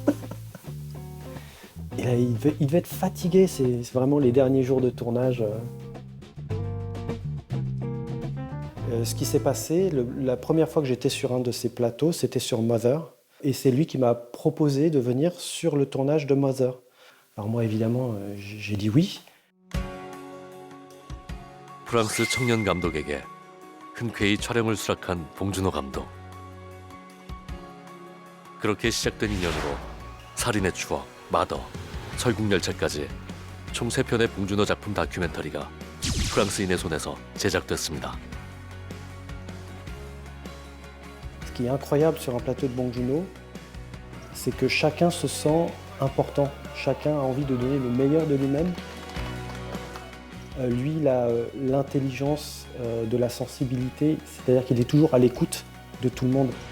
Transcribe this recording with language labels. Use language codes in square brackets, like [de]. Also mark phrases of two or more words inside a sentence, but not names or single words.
[fr] Et là, il devait être fatigué, c'est vraiment les derniers jours de tournage. Ce qui s'est passé, la première fois que j'étais sur un de ces plateaux, c'était sur Mother. Et c'est lui qui m'a proposé de venir sur le tournage de Mother. Alors moi, évidemment, j'ai dit oui. [ko] 프랑스 청년 감독에게 흔쾌히 촬영을 수락한 봉준호 감독. 그렇게 시작된 인연으로 살인의 추억, 마더, 설국열차까지 총 3편의 봉준호 작품 다큐멘터리가 프랑스인의 손에서 제작됐습니다. [fr] Ce qui est incroyable sur un plateau de Bong Joon-ho, c'est que chacun se sent important. Chacun a envie de donner le meilleur de lui-même. Lui, il a l'intelligence de la sensibilité, c'est-à-dire qu'il est toujours à l'écoute de tout le monde.